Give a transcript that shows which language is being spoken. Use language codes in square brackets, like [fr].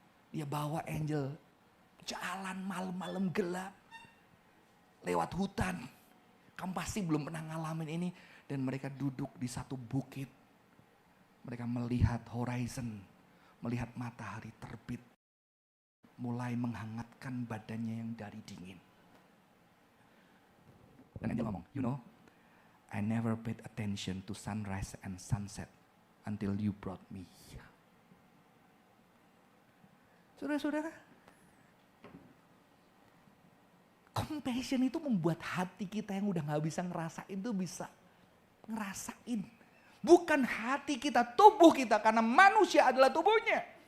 [id] Dia bawa Angel jalan malam-malam gelap. Lewat hutan. Kamu pasti belum pernah ngalamin ini. Dan mereka duduk di satu bukit. Mereka melihat horizon. Melihat matahari terbit. Mulai menghangatkan badannya yang dari dingin. Dan Angel ngomong, [en] you know, I never paid attention to sunrise and sunset until you brought me. [id] Saudara-saudara, compassion itu membuat hati kita yang udah gak bisa ngerasain itu bisa ngerasain. Bukan hati kita, tubuh kita, karena manusia adalah tubuhnya.